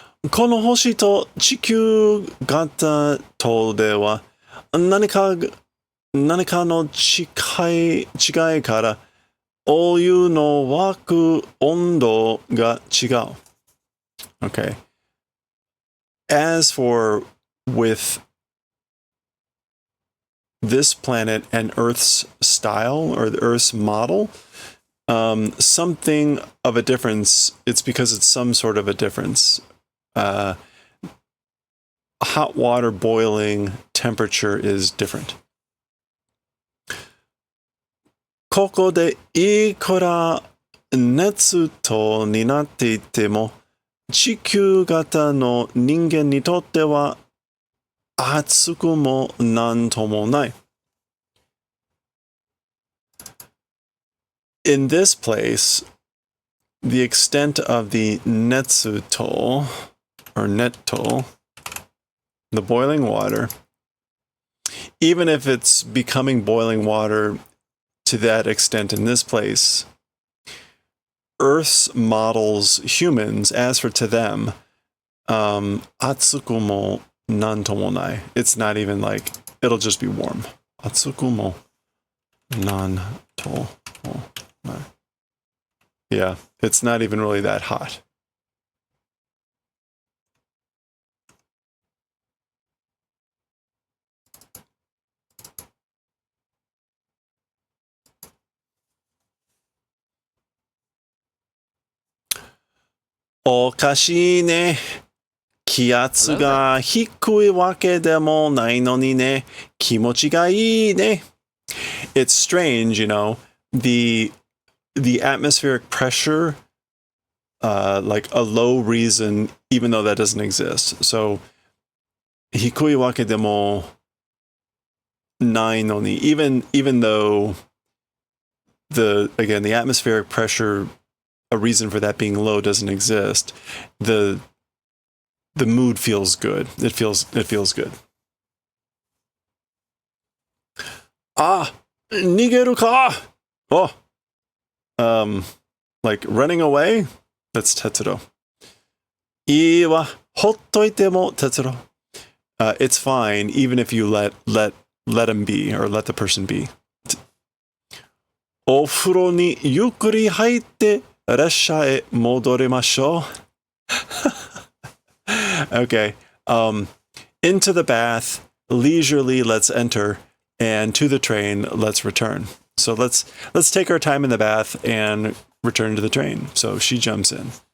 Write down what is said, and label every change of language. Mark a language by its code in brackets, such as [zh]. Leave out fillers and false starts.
[ja] この星と地球型とでは何かの違いからお湯の沸く温度が違う. [en] Okay. As for with this planet and Earth's style or the Earth's model, something of a difference, it's because it's some sort of a difference. Hot water boiling temperature is different. [ja] ここでいくら熱とになっていても、地球型の人間にとっては暑くもなんともない. [en] In this place, the extent of the netsuto, or netto, the boiling water, even if it's becoming boiling water to that extent in this place, Earth's models humans, as for to them, [ja] atsuku mo なんともない. [en] It's not even like, it'll just be warm. [ja] 暑くもなんともない. [en] Yeah, it's not even really that hot. [ja] Oかしいね. 気圧が低いわけでもないのにね。気持ちがいいね. [en] It's strange, you know, the atmospheric pressure, like a low reason, even though that doesn't exist. So, [ja] 低いわけでもないのに, [en] even though the atmospheric pressure, a reason for that being low doesn't exist, the mood feels good. It feels good. [ja] あ、逃げるか? [en] Oh, like running away? That's Tetsuro. [ja] いいわ、ほっといても Tetsuro. [en] It's fine, even if you let him be, or let the person be. [ja] お風呂にゆっくり入って列車へ戻りましょう. [en] Okay. Into the bath, leisurely let's enter, and to the train let's return. So let's take our time in the bath and return to the train. So she jumps in.